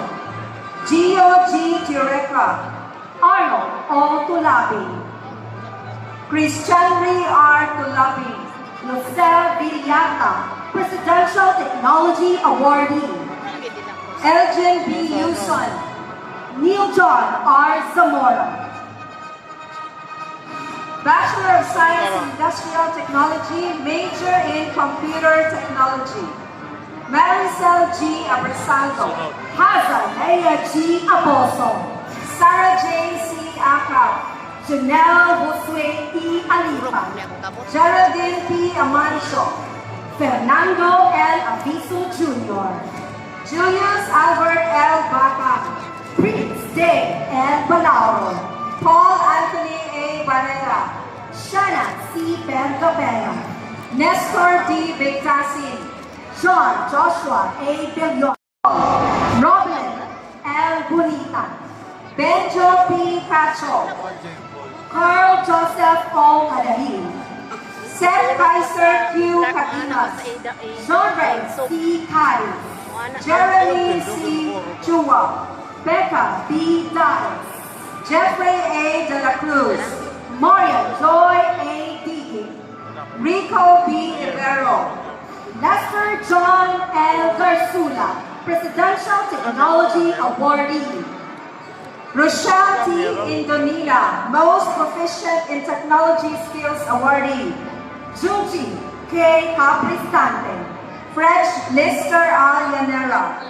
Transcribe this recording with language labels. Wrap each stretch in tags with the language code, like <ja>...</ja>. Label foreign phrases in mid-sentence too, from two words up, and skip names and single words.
<en>Gio G. Tureca. Arnold O. Tulabing. Christian Ray R. Tulabing. Lucel Villata, Presidential Technology Awardee. Elgin B. Yuson. Neil John R. Zamora. Bachelor of Science in Industrial Technology, major in Computer Technology. Maricel G. Abrasaldo. Haza Leia G. Aboso. Sarah J. C. Akap. Janelle Josue E. Alipa. Geraldine P. Amancio. Fernando L. Aviso Jr. Julius Albert L. Baca. Prince Day L. Balauro. Paul Anthony A. Barrera. Shana C. Bergabera. Nestor D. Bigtasin. John Joshua A. Billon. Robin L. Bonita. Benjo P. Pacho. Carl Joseph O. Cadalin. Seth Kaiser Q. Cadinas. Jean-Ray C. Cari. Jeremy C. Chua. Becca B. Dias. Jeffrey A. De La Cruz. Mario Joy A. Digi. Rico B. Ibero. Lester John L. Garsula, Presidential Technology Awardee. Rochelle T. Indonila, Most Proficient in Technology Skills Awardee. Junji K. Capristante. Fresh Lister R. Llanera.</en>